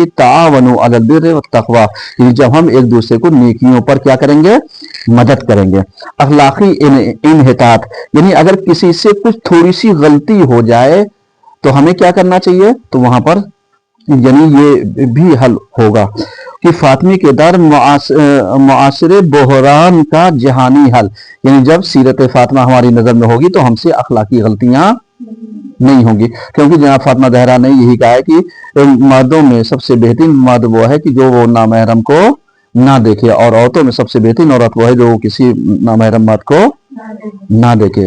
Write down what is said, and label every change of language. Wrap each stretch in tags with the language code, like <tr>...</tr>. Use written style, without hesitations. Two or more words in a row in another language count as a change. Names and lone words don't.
<ar>تعاونوا علی البر والتقوی،</ar> <ur>یعنی جب ہم ایک دوسرے کو نیکیوں پر کیا کریں گے، مدد کریں گے۔ اخلاقی انحطاط، یعنی اگر کسی سے کچھ تھوڑی سی غلطی ہو جائے تو ہمیں کیا کرنا چاہیے، تو وہاں پر یعنی یہ بھی حل ہوگا کہ فاطمی کے در معاصر بحران کا جہانی حل، یعنی جب سیرت فاطمہ ہماری نظر میں ہوگی تو ہم سے اخلاقی غلطیاں نہیں ہوں گی، کیونکہ جناب فاطمہ زہرا نے یہی کہا ہے کہ مردوں میں سب سے بہترین مرد وہ ہے کہ جو وہ نامحرم کو نہ دیکھے، اور عورتوں میں سب سے بہترین عورت وہ ہے جو کسی نامحرم مرد کو نہ دیکھے۔</ur>